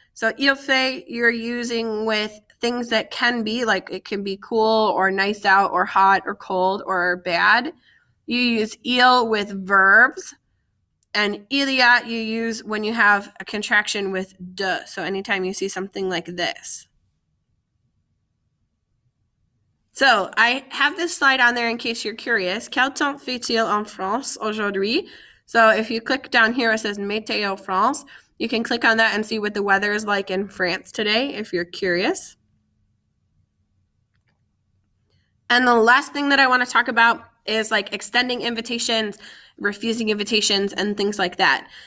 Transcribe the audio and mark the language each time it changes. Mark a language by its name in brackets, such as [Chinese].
[English] So il fait, you're using with things that can be, like it can be cool or nice out or hot or cold or bad. You use il with verbs. And il y a you use when you have a contraction with de. So anytime you see something like this. So I have this slide on there in case you're curious. [French] Quel temps fait-il en France aujourd'hui? [English] So if you click down here, it says Météo France. You can click on that and see what the weather is like in France today if you're curious. And the last thing that I want to talk about is like extending invitations, refusing invitations, and things like that.